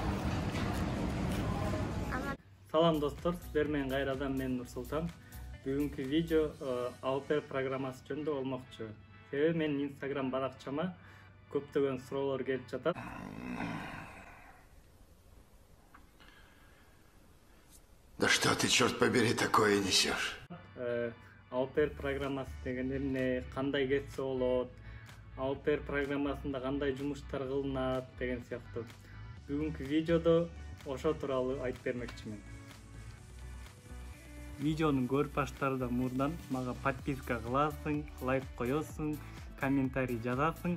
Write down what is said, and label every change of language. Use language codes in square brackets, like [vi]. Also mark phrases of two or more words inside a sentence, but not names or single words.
[ky] Салам достор, силер менен кайрадан мен Нурсултан. Бүгүнкү видео Алпер программасы жөнүндө болмокчу. Себеби менин Instagram баракчама көптөгөн суроолор келип жатат. [ru] Да что ты, черт побери, такое несешь? [ky] Алпер программасы деген эмне, кандай кетсе болот, Алпер программасында кандай жумуштар кылынат деген сыяктуу. Бүгүнкү видеодо ошо тууралуу айтып бермекчимин. Видеону көрүп баштаардан мурдан мага подписка кыласың, лайк коесуң, комментарий жазасың.